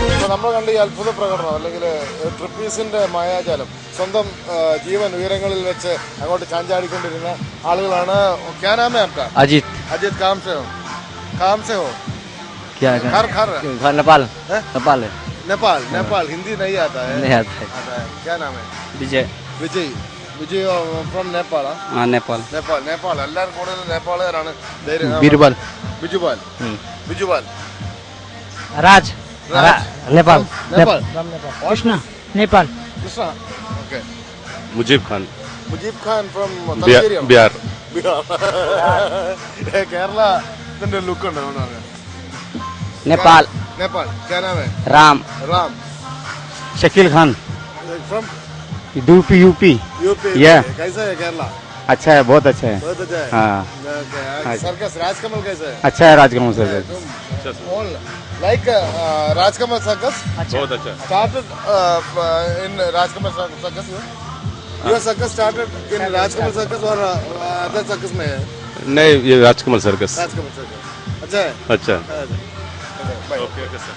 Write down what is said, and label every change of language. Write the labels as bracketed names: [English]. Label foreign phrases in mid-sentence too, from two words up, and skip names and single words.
[Malayalam] നമ്മൾ കണ്ട ഈ അത്ഭുത പ്രകടനം അല്ലെങ്കിൽ ട്രിപ്പീസിന്റെ മായാജാലം സ്വന്തം ജീവൻ ഉയരങ്ങളിൽ വെച്ച് അങ്ങോട്ട് ചാഞ്ചാടിക്കൊണ്ടിരുന്ന ആളുകളാണ്. [Hindi] क्या नाम है आपका? अजीत। अजीत कहाँ से हो? क्या घर नेपाल। नेपाल है। नेपाल हिंदी नहीं आता है? नहीं आता है। क्या नाम है? विजय [English] ഫ്രം നേപ്പാൾ. [Hindi] नेपाल। [Malayalam] എല്ലാവരും കൂടുതൽ നേപ്പാളുകാരാണ്. ബിജുപാൽ [Hindi] राज नेपाल। Krishna, Nepal. [Malayalam] കൃഷ്ണ. ഓക്കെ. [Hindi] मुजीब खान [English] ഫ്രം [Hindi] बिहार। [Malayalam] കേരളത്തിന്റെ ലുക്ക് ഉണ്ട്. [Hindi] नेपाल। क्या नाम है? राम। शकील खान [English] फ्रॉम [Hindi] यूपी। Yeah. कैसा है केरला? अच्छा है, बहुत अच्छा है। हाँ सर्कस राजकमल कैसा है? अच्छा है राजकमल सर। [English] लाइक राजकमल सर्कस [Hindi] बहुत अच्छा। [English] started in राजकमल सर्कस. Your circus started in राजकमल सर्कस और other circus [Hindi] में है? नहीं, ये राजकमल सर्कस। राजकमल सर्कस अच्छा है. अच्छा। ओके सर.